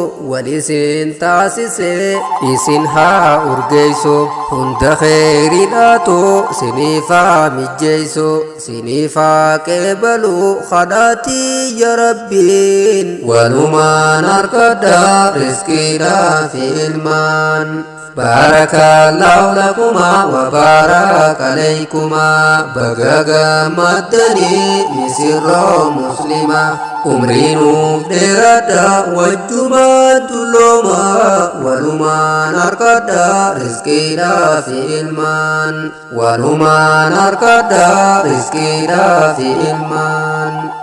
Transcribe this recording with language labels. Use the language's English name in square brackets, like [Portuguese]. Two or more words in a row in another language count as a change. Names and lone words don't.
[Oromo] wal isin taasise isin haa urgeessu, hunda kheyriidhaatu siniif haa mijjeessu, siniif haa qeebalu kadhaatii ya Rabbiin. Walumaan harkadhaa riskiidhaa fi ilmaan. [Arabic] بارك الله لكما وبارك عليكما. [Oromo] Baga gammaddanii misirroo muslimaa. Umrii nuuf dheeradhaa wajjumaa dulloomaa. Walumaan harkadhaa riskiidhaa fi ilmaan. Walumaan harkadhaa riskiidhaa fi ilmaan.